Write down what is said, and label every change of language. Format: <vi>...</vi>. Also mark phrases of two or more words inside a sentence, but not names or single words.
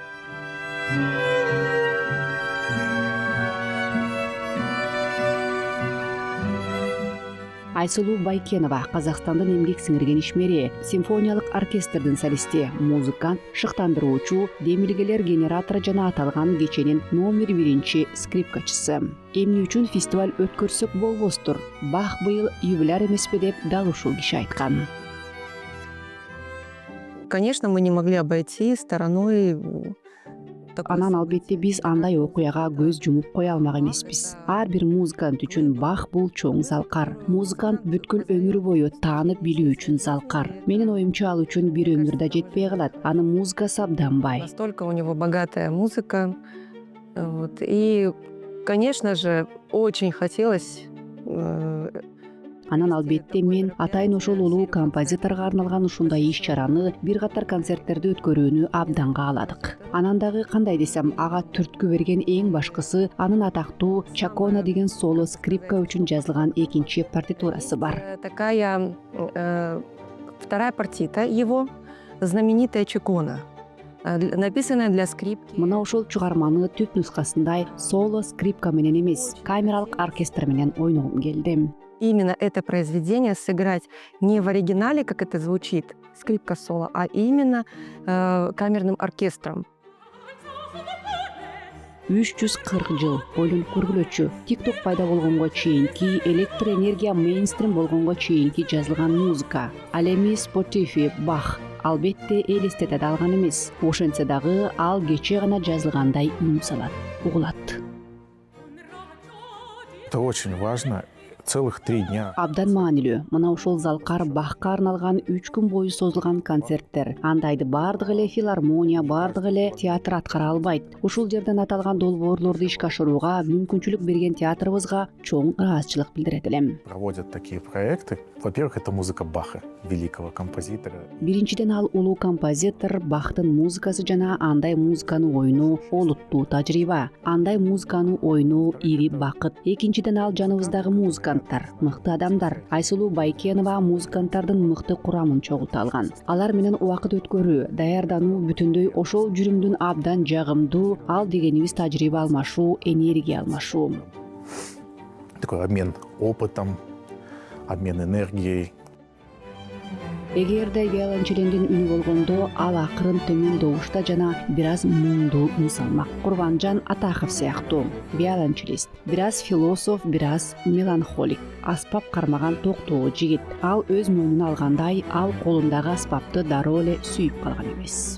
<ky>Айсулуу Байкенова Казакстандын эмгек сиңирген ишмери, симфониялык оркестрдин солисти, музыкант, шыктандыруучу, демилгелер генератору жана аталган кеченин номер 1 скрипкачысы. Эмне үчүн фестиваль өткөрсөк болбостур? Бах быйыл юбиляр эмеспи деп дал ушул киши айткан.</ky> <ru>Конечно, мы не могли обойти стороной</ru> <ky>Анан албетте биз андай окуяга көз жумуп кое алмак эмеспиз. Ар бир музыкант үчүн Бах бул чоң залкар. Музыкант бүткүл өмүрү бою таанып билүү үчүн залкар. Менин оюмча ал үчүн бир өмүр да жетпей калат. Анын музыкасы абдан бай.</ky> <ru>Настолько у него богатая музыка. Вот. И, конечно же, очень хотелось</ru> <ky>Анан албетте мен атайын ошол улуу композиторго арналган ушундай иш-чараны, бир катар концерттерди өткөрүүнү абдан кааладык. Анан дагы кандай десем, ага түрткү берген эң башкысы анын атактуу Чакона деген соло скрипка үчүн жазылган экинчи партитурасы бар.</ky> <ru>Такая вторая партита его, знаменитая Чакона, написанная для скрипки.</ru> <ky>Мына ошол чыгарманы түп нускасындай соло скрипка менен эмес, камералык оркестр менен ойногум келди.</ky> <ru>Именно это произведение сыграть не в оригинале, как это звучит, скрипка соло, а именно камерным оркестром.</ru> <ky>340 жыл ойлонуп көргүлөчү. TikTok пайда болгонго чейинки, электр энергия мейнстрим болгонго чейинки жазылган музыка. Ал эми Spotify, Бах албетте элестете алган эмес. Ошентсе дагы ал кече гана жазылгандай үн салат, угулат.</ky> <ru>Это очень важно. Целых 3 дня.</ru> <ky>Абдан маанилүү. Мына ушул залкар Бахка арналган 3 күн бою созулган концерттер. Андайды бардыгы эле филармония, бардыгы эле театр аткара албайт. Ушул жерден аталган долбоорлорду ишке ашырууга мүмкүнчүлүк берген театрыбызга чоң ыраазычылык билдирет элем.</ky> <ru>Проводят такие проекты. Во-первых, это музыка Баха, великого композитора.</ru> <ky>Биринчиден ал улуу композитор, Бахтын музыкасы жана андай музыканы ойноо олуттуу тажрыйба. Андай музыканы ойноо ири бакыт. Экинчиден ал жаныбыздагы музыканттар, мыкты адамдар. Айсулуу Байкенова музыканттардын мыкты курамын чогулта алган. Алар менен убакыт өткөрүү, даярдануу бүтүндөй ошол жүрүмдүн абдан жагымдуу, ал дегенибиз тажрыйба алмашуу, энергия алмашуу.</ky> <ru>Такой обмен опытом, обмен энергией.</ru> <ky>Эгерде виолончелиндин үнү болгондо, ал акырын төмөн добушта жана бир аз муңдуу үн салмак. Курбанжан Атахов сыяктуу виолончелист, бир аз философ, бир аз меланхолик, аспап кармаган токтоо жигит. Ал өз мойнуна алгандай, ал колундагы аспапты дароо эле сүйүп калган эмес.</ky>